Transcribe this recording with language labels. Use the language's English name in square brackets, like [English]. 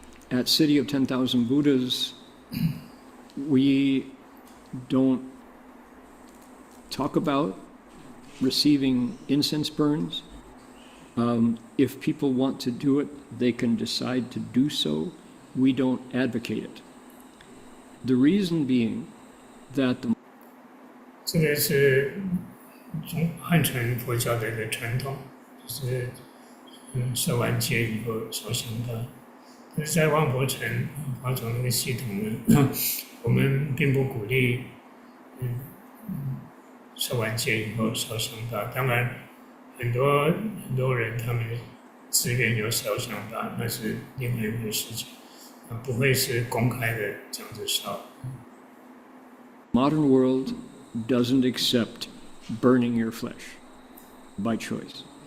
[English] at City of 10,000 Buddhas, we don't talk about receiving incense burns. If people want to do it, they can decide to do so. We don't advocate it. The reason being that the [Chinese] 这个是汉传佛教的一个传统，就是受完戒以后烧香巴。但是在望佛城华总那个系统呢，我们并不鼓励受完戒以后烧香巴。当然，很多人他们自愿有烧香巴，那是另外一回事情，不会是公开的这样子烧。 [English] modern world doesn't accept burning your flesh by choice.